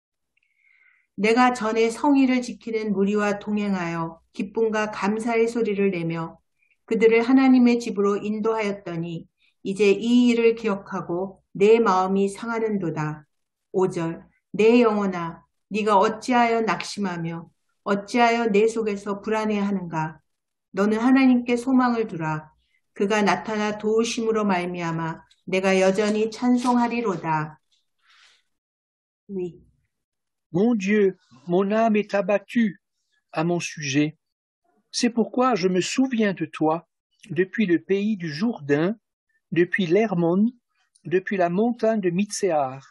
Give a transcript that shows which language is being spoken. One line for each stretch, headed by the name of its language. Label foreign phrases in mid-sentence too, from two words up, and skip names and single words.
Korean: 내가 전에 성의를 지키는 무리와 동행하여 기쁨과 감사의 소리를 내며 그들을 하나님의 집으로 인도하였더니 이제 이 일을 기억하고 내 마음이 상하는도다. 5절. 내 영혼아, 네가 어찌하여 낙심하며 어찌하여 내 속에서 불안해하는가? 너는 하나님께 소망을 두라. 그가 나타나 도우심으로 말미암아 내가 여전히 찬송하리로다.
French: Oui. Mon Dieu, mon âme est abattue à mon sujet. C'est pourquoi je me souviens de toi depuis le pays du Jourdain, depuis l'Hermon, depuis la montagne de Mitséar.